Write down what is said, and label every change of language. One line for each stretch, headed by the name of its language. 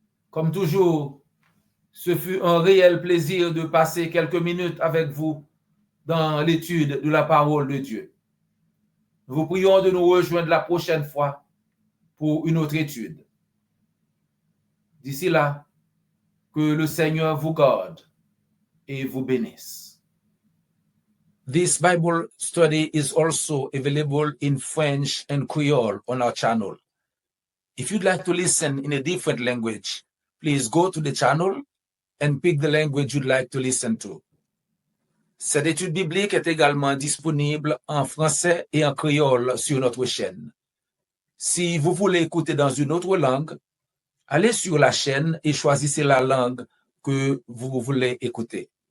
French: Comme toujours, ce fut un réel plaisir de passer quelques minutes avec vous dans l'étude de la parole de Dieu. Nous vous prions de nous rejoindre la prochaine fois pour une autre étude. D'ici là, que le Seigneur vous garde et vous bénisse.
English: This Bible study is also available in French and Creole on our channel. If you'd like to listen in a different language, please go to the channel and pick the language you'd like to listen to.
French: Cette étude biblique est également disponible en français et en créole sur notre chaîne. Si vous voulez écouter dans une autre langue, allez sur la chaîne et choisissez la langue que vous voulez écouter.